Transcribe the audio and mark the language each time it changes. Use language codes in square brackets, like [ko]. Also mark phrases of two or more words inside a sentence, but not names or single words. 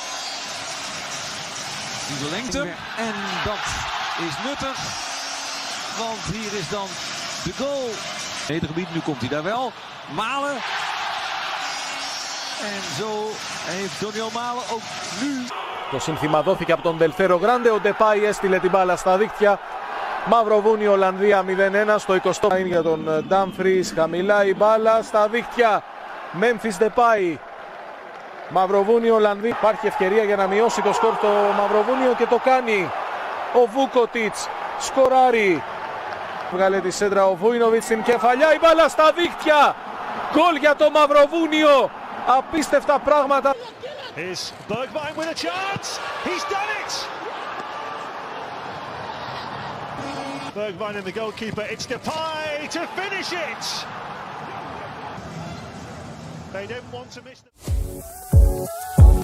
[nl] Die verlengt hem. En dat is nuttig. Want hier is dan de goal. Gebied, nu komt hij daar wel. Malen. En zo heeft Doniel Malen ook nu. [el] Το σύνθημα δόθηκε από τον Del Grande. Ο Depay έστειλε την μπάλα στα δίκτυα. Μαυροβούνιο Ολλανδία 0-1 στο 20 για τον Dumfries. Χαμηλά η μπάλα στα δίκτυα. Memphis Depay. Μαυροβούνιο Ολλανδία. Υπάρχει ευκαιρία για να μειώσει το σκορ στο Μαυροβούνιο και το κάνει. Ο Βούκοτιτς σκοράρει. Βγάλε τη σέντρα ο Βούινοβιτς στην κεφαλιά, η μπάλα στα δίχτυα. Γκολ για το Μαυροβούνιο. Απίστευτα πράγματα. [en] Here's Bergwijn with a chance. He's done it. Bergwijn and the goalkeeper. It's Depay to finish it. They don't want to miss the...